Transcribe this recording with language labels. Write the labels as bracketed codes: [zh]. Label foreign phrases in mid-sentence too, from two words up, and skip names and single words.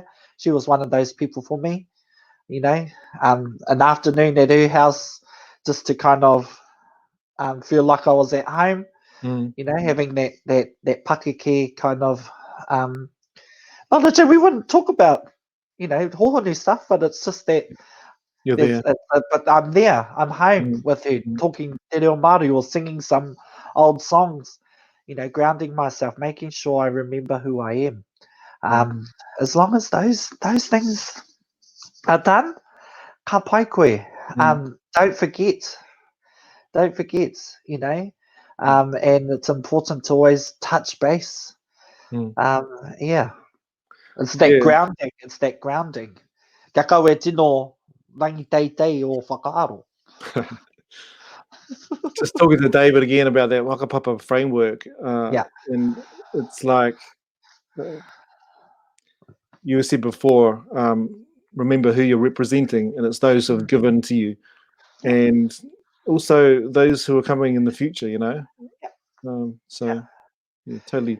[en] She was one of those people for me. An afternoon at her house, just to kind of feel like I was at home. Having that pakeke kind of not that we wouldn't talk about hōhonu stuff, but it's just that You're there. but I'm there. I'm home with her, talking [mi] te reo Māori [en] or singing some old songs. Grounding myself, making sure I remember who I am. As long as those things are done, [mi] ka pai koe. [en] Don't forget. And it's important to always touch base. Yeah. It's that grounding. It's that grounding. [mi] Kia kau e tino rangi teitei o whakaaro. [en] Just talking to David again about that whakapapa framework. And it's like you said before, remember who you're representing, and it's those who have given to you. And also those who are coming in the future, totally.